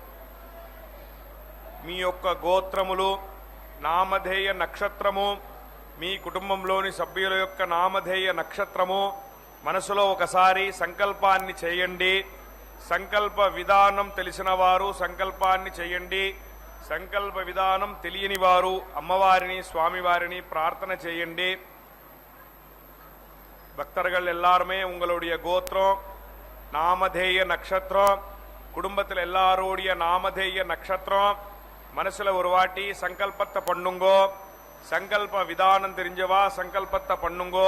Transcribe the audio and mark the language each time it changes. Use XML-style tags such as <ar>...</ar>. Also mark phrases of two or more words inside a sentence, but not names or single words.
<te>మీ యొక్క గోత్రములు, నామధేయ నక్షత్రము, మీ కుటుంబంలోని సభ్యుల యొక్క నామధేయ నక్షత్రము మనసులో ఒకసారి సంకల్పాన్ని చేయండి. సంకల్ప విధానం తెలిసిన వారు సంకల్పాన్ని చేయండి. సంకల్ప విధానం తెలియని వారు అమ్మవారిని స్వామివారిని ప్రార్థన చేయండి.</te> <ta>பக்தர்கள் எல்லாருமே உங்களுடைய கோத்திரம், நாமதேய நட்சத்திரம், குடும்பத்தில் எல்லாரோடைய நாமதேய நட்சத்திரம் மனசுல ஒரு வாட்டி சங்கல்பத்தை பண்ணுங்கோ. சங்கல்ப விதானம் தெரிஞ்சவா சங்கல்பத்தை பண்ணுங்கோ.</ta>